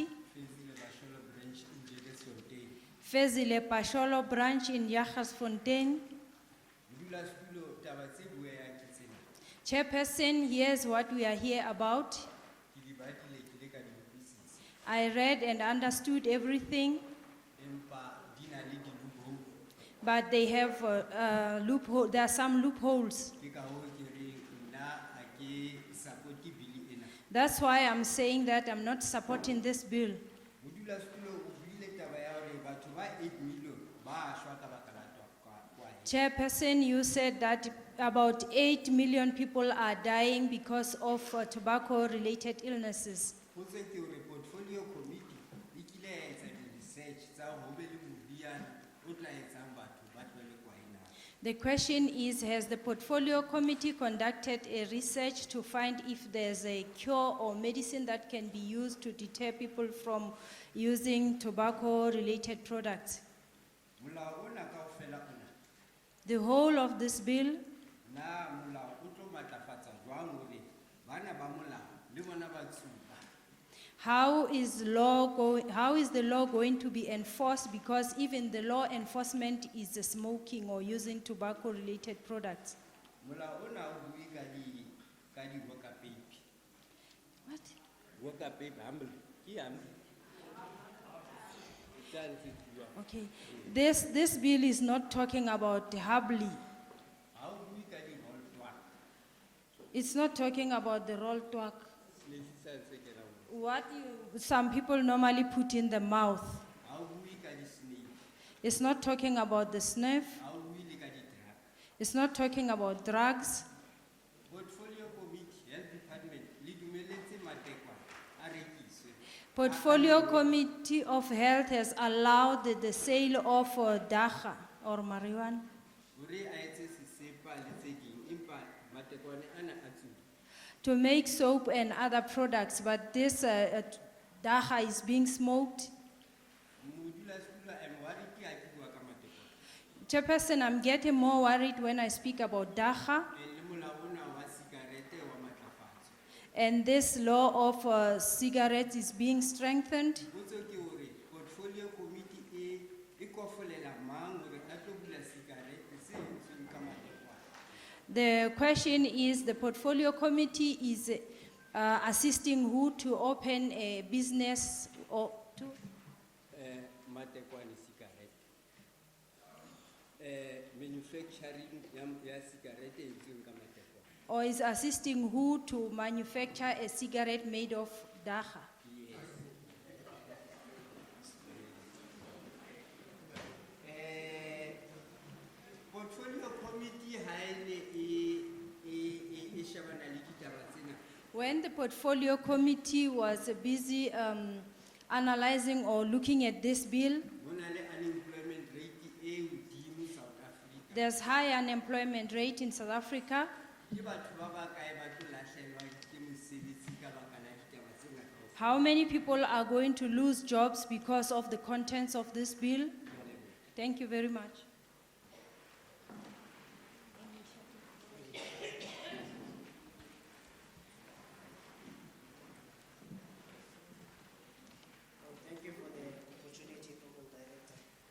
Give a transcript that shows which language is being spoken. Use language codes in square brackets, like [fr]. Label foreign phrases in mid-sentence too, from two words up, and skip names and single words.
[en] Branch Secretary of South African Communist Party, Fezile Pasholo branch in Jagersfontein. Chairperson, here's what we are here about. I read and understood everything, [st] empa di na le di-loophole. [en] but they have loophole. There are some loopholes. [st] Ke ka hoo ke reng nna ha ke support bili ena. [en] That's why I'm saying that I'm not supporting this bill. [st] Modulasetulo o buile taba ya hore batho ba 8 million ba shwa ka baka la kwae. [en] Chairperson, you said that about 8 million people are dying because of tobacco-related illnesses. [st] Potso ke hore [en] portfolio committee [st] e kile ya etsa di-research tsa hore ho be le moriana o tla etsang batho ba tlohele kwae na. [en] The question is, has the portfolio committee conducted a research to find if there's a cure or medicine that can be used to deter people from using tobacco-related products? [st] Molao ona kaofela ona, [en] The whole of this bill, [st] na molao o tlo matlafatsa jwang hore bana ba molao le bona ba tsuba. [en] how is the law going to be enforced? Because even the law enforcement is smoking or using tobacco-related products. [st] Molao ona o bue ka di-worker paper. [en] What? Worker paper, humble. [st] Ke humble. Tsa ntse di bua. [en] Okay. This bill is not talking about Habli. [st] Ha o bue ka di-roll twak. [en] It's not talking about the roll talk. [st] Le sa ntse ke la bua. [en] What some people normally put in the mouth. [st] Ha o bue ka di-snake. [en] It's not talking about the snuff. [st] Ha o bue le ka di-drug. [en] It's not talking about drugs. Portfolio committee, health department, [st] le dumeletse matekwa a rekiswe. [en] Portfolio Committee of Health has allowed the sale of dacha or marijuana [st] Hore a etse sesepa le tse ding, empa matekwane ana a tsuba. [en] to make soap and other products, but this dacha is being smoked. [st] Modulasetulo, [en] I'm worried [st] ke ha ke bua ka matekwane. [en] Chairperson, I'm getting more worried when I speak about dacha [st] Le molao ona wa sikarete wa matlafatso. [en] and this law of cigarettes is being strengthened. [st] Potso ke hore [en] portfolio committee [st] e kofolela mang hore a tlo bula sikarete se entsweng ka matekwane. [en] The question is, the Portfolio Committee is assisting who to open a business or to? [st] Matekwane sikarete. Manufacturing ya sikarete e entsweng ka matekwane. [en] Or is assisting who to manufacture a cigarette made of dacha? Portfolio committee [st] ha e ne e shebana le ditaba tsena. [en] When the Portfolio Committee was busy analyzing or looking at this bill, [st] Ho na le [en] unemployment rate [st] e hodimo South Africa. [en] there's high unemployment rate in South Africa. [st] Ke batho ba bakae ba tlo lahlehelwa ke mosebetsi ka baka la ditaba tsena kaofela? [en] How many people are going to lose jobs because of the contents of this bill? Thank you very much. Thank you for the opportunity, Honorable Director.